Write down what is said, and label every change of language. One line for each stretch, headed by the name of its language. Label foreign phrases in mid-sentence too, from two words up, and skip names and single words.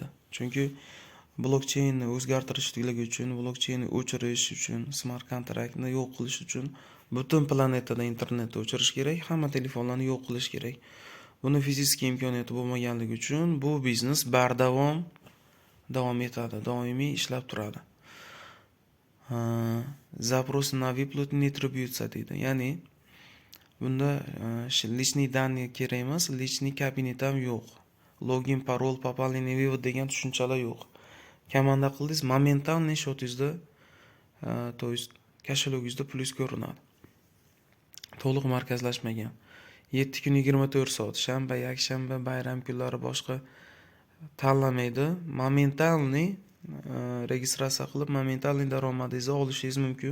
Uzbek: Chunki blokcheynni o'zgartirishlik uchun, blokcheynni o'chirish uchun, smart kontraktni yo'q qilish uchun butun planetada internetni o'chirish kerak, hamma telefonlarni yo'q qilish kerak. Buni fizik imkoniyati bo'lmaganligi uchun bu biznes davom etadi, doimiy ishlab turadi.
Russian: Запрос на выплату не требуется deydi.
Uzbek: Ya'ni bunda
Russian: личный данные
Uzbek: kerak emas, личный kabinet ham yo'q. Login, parol,
Russian: пополнение, вывод
Uzbek: degan tushunchalar yo'q. Komanda qildingiz, momentalniy shotingizda,
Russian: то есть
Uzbek: kashlogingizda pulingiz ko'rinadi. To'liq markazlashmagan. 7 kun 24 soat, shanba, yakshanba, bayram kunlari boshqa tanlamaydi. Momentalniy registratsiya qilib, momentalniy daromadingizni olishingiz mumkin.